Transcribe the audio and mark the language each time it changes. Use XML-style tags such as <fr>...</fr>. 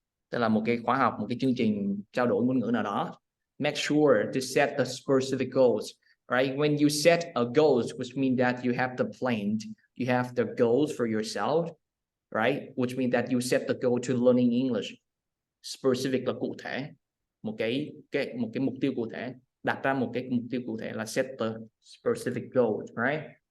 <vi>Tức là một cái khóa học, một cái chương trình trao đổi ngôn ngữ nào đó.</vi> <en>Make sure to set the specific goals, right? When you set a goals, which means that you have the plan, you have the goals for yourself, right? Which means that you set the goal to learning English.</en> <vi>Specific là cụ thể, một cái mục tiêu cụ thể, đặt ra một cái mục tiêu cụ thể là</vi> <en>set the specific goals,</en> <vi>right?</vi>